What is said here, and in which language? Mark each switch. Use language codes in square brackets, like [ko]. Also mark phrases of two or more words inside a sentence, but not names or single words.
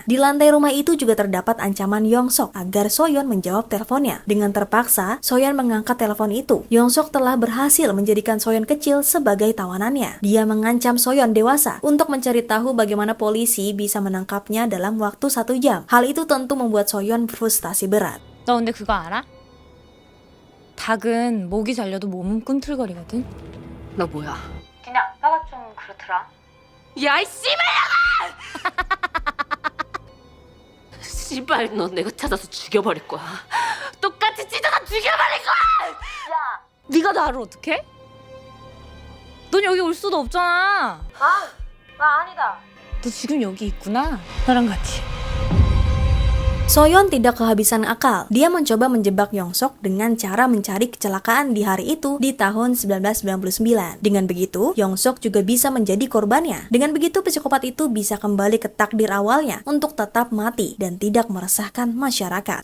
[id] Di lantai rumah itu juga terdapat ancaman Yongsok agar Soyeon menjawab teleponnya. Dengan terpaksa, Soyeon mengangkat telepon itu. Yongsok telah berhasil menjadikan Soyeon kecil sebagai tawanannya. Dia mengancam Soyeon dewasa untuk mencari tahu bagaimana polisi bisa menangkapnya dalam waktu 1 jam. Hal itu tentu membuat Soyeon frustasi berat. [ko] 너 근데 그거 알아? 닭은 목이 잘려도 몸은 꿈틀거리거든. 너 뭐야? 니네 아빠가 좀 그렇더라. 야, 이 씨발아! 씨발, 너 내가 찾아서 죽여버릴 거야. 똑같이 찢어서 죽여버릴 거야! 야, 네가 나를 어떡해? 넌 여기 올 수도 없잖아. 아니다. 너 지금 여기 있구나. 나랑 같이. [id] Soyeon tidak kehabisan akal. Dia mencoba menjebak Yongsok dengan cara mencari kecelakaan di hari itu di tahun 1999. Dengan begitu, Yongsok juga bisa menjadi korbannya. Dengan begitu, psikopat itu bisa kembali ke takdir awalnya untuk tetap mati dan tidak meresahkan masyarakat.